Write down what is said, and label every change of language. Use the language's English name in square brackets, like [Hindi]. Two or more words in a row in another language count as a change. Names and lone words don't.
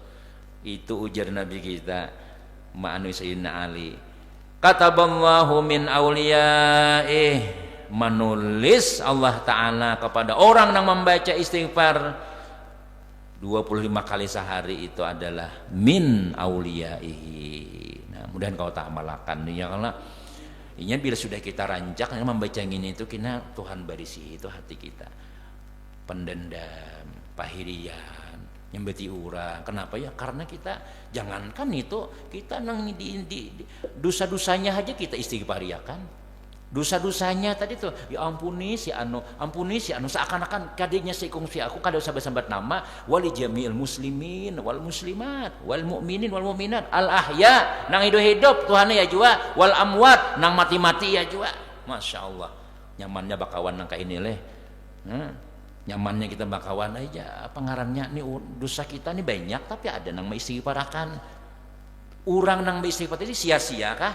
[Banjar] Itu ujar Nabi kita, ma'anu Sayyidina Ali. [Arabic] كتب الله من أوليائه, [Banjar] menulis Allah Ta'ala kepada orang yang membaca istighfar 25 kali sehari itu adalah [Arabic] من أوليائه. [Banjar] Nah, mudahan kau tak amalkan ya karena ini bila sudah kita rancak membaca ini itu kena Tuhan barisi itu hati kita. Pendendam, pahirian, nyembeti urang. Kenapa ya? Karena kita jangankan itu kita nang di dosa-dosanya aja kita istighfariakan. Dosa-dosanya tadi tuh ya ampuni si anu seakan-akan kadenya sikung si aku kada usah sambat nama [Arabic] ولجميع المسلمين والمسلمات والمؤمنين والمؤمنات الأحياء [Banjar] nang hidup Tuhan ya jua [Arabic] والأموات [Banjar] nang mati-mati ya jua. [Arabic] ما شاء الله [Banjar] nyamannya bakawan nang kayak ini leh nyamannya kita bakawan aja pengarannya nih dosa kita nih banyak tapi ada nang maistighfarakan urang nang maistighfar tadi sia-sia kah?